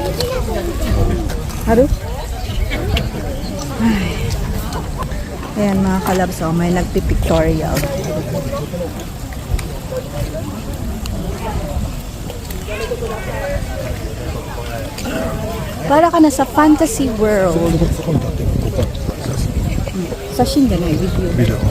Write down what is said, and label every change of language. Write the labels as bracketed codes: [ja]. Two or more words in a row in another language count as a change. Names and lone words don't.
[tl] Haru? Ay. Ayan mga kalabs, oh, may nagpi-pictorial. Para ka na sa [en] fantasy world. [ja] そこに立ってるここ写真じゃない、ビデオ。ビデオ。